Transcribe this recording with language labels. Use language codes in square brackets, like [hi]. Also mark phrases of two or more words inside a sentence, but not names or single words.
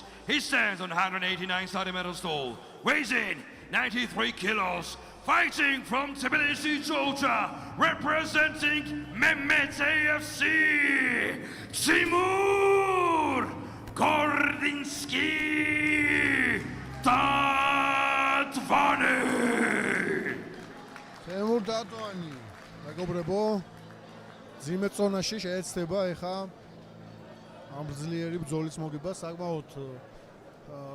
[en] He stands on 189 centimeters tall, weighs in 93 kilos, fighting from Tbilisi, Georgia, representing Mehmet AFC, Timur Gordinsky. [ka] დატვანი. თემურ დატვანი. მეგობრებო, ძიმე წონაში შეეცდება ეხა ამ ძლიერი ბრძოლის მოგება საკმაოდ